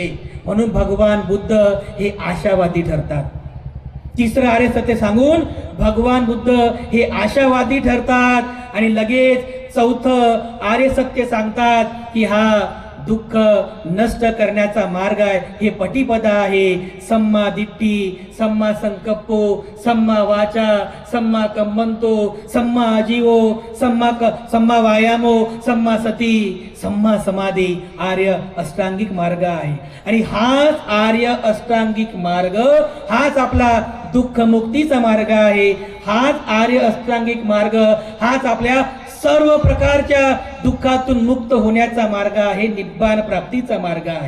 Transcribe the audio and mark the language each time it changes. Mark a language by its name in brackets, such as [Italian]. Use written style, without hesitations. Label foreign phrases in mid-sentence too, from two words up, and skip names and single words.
[Marathi] म्हणून भगवान बुद्ध हे आशावादी ठरतात. तिसरं आर्य सत्य सांगून भगवान बुद्ध हे आशावादी ठरतात. आणि लगेच चौथं आर्य सत्य सांगतात की हा दुःख नष्ट करण्याचा मार्ग आहे, हे पटीपदा आहे. [Pali] सम्मा दिट्ठी, सम्मा संकप्पो, सम्मा वाचा, सम्मा कम्मंतो, सम्मा आजीवो, सम्मा वायामो, सम्मा सती, सम्मा समाधी. [Marathi] आर्य अष्टांगिक मार्ग आहे. आणि हाच आर्य अष्टांगिक मार्ग, हाच आपला दुःख मुक्तीचा मार्ग आहे. हाच आर्य अष्टांगिक मार्ग, हाच आपल्या सर्व प्रकारच्या दुःखातून मुक्त होण्याचा मार्ग आहे, निब्बाण प्राप्तीचा मार्ग आहे.